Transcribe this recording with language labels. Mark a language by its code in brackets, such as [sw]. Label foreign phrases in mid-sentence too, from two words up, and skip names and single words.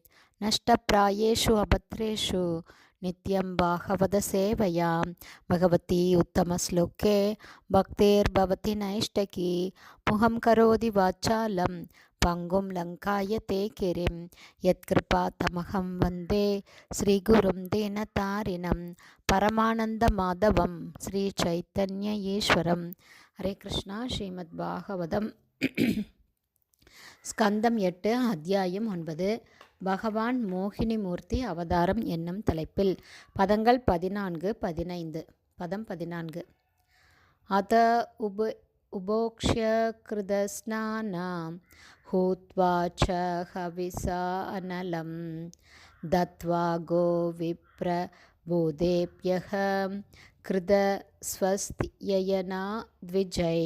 [sa] नष्टप्रायेषु अभद्रेषु नित्यं भागवतसेवया भगवती उत्तमश्लोके भक्तिर्भवति नैष्टकी। मुहं करोति वाचालं पङ्गुं लङ्कायते गिरिं यत्कृपातमहं वन्दे श्रीगुरुं दीनतारिणं परमानन्दमाधवं श्रीचैतन्य ईश्वरं। हरे कृष्णा. [ta] ஸ்ரீமத் பாகவதம் ஸ்கந்தம் 8 அத்தியாயம் 9 பகவான் மோகினி மூர்த்தி அவதாரம் என்னும் தலைப்பில் பதங்கள் 14-15. பதம் 14. [sa] अथ उपोष्य कृतस्नानं हुत्वा च हविषा अनलम् दत्त्वा गो विप्र भूतेभ्यः कृत स्वस्त्ययना द्विजैः.